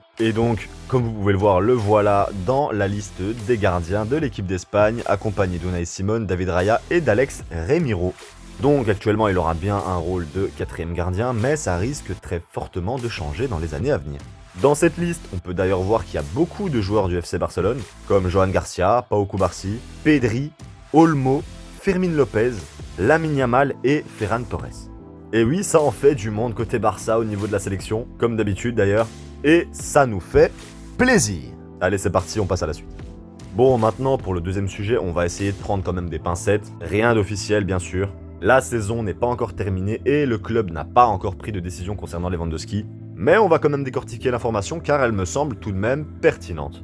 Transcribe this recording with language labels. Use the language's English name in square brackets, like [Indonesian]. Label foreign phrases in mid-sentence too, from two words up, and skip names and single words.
[French] Et donc, comme vous pouvez le voir, le voilà dans la liste des gardiens de l'équipe d'Espagne, accompagné d'Unai Simón, David Raya et d'Alex Remiro. Donc actuellement il aura bien un rôle de 4ème gardien, mais ça risque très fortement de changer dans les années à venir. Dans cette liste, on peut d'ailleurs voir qu'il y a beaucoup de joueurs du FC Barcelone, comme Johan Garcia, Pau Cubarsí, Pedri, Olmo, Fermín López, Lamine Yamal et Ferran Torres. Et oui, ça en fait du monde côté Barça au niveau de la sélection, comme d'habitude d'ailleurs, et ça nous fait plaisir. Allez, c'est parti, on passe à la suite. Bon, maintenant pour le deuxième sujet, on va essayer de prendre quand même des pincettes, rien d'officiel bien sûr. La saison n'est pas encore terminée et le club n'a pas encore pris de décision concernant Lewandowski, mais on va quand même décortiquer l'information car elle me semble tout de même pertinente.